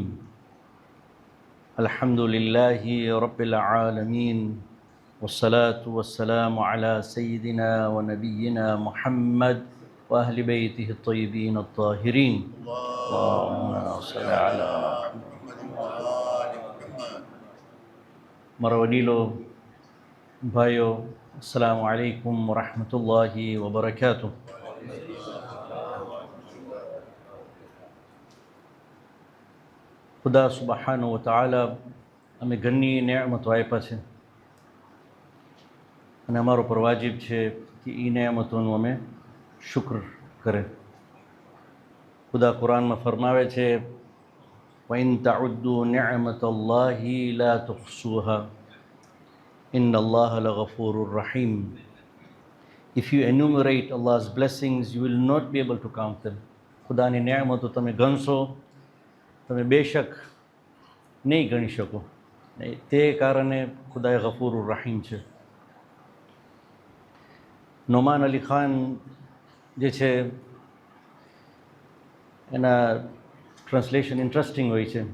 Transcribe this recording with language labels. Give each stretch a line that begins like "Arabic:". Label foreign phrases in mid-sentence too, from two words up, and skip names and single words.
Arabic: الحمد لله رب العالمين، والصلاة والسلام على سيدنا ونبينا محمد وأهل بيته الطيبين الطاهرين. اللهم صل على مروديلو بايو. السلام عليكم ورحمة الله وبركاته.
Gujarati: ખુદા
Arabic: سبحانه وتعالى
Gujarati: અમે ઘણી નેમતો આપ્યા છે અને અમારો પર વાજિબ છે કે એ નેમતોનું અમે શુક્ર કરે. ખુદા કુરાનમાં ફરમાવે છે,
Arabic: وإن تعدوا نعمة الله لا تحصوها إن الله لغفور رحيم.
English: If you enumerate Allah's blessings, you will not be able to count them.
Gujarati: ખુદાની નેમતો તમે ગણશો તમે બેશક નહીં ગણી શકો. તે કારણે ખુદાએ
Arabic: غفور رحيم
Gujarati: છે. નોમાન અલી ખાન જે છે એના
English: translation interesting
Gujarati: હોય છે.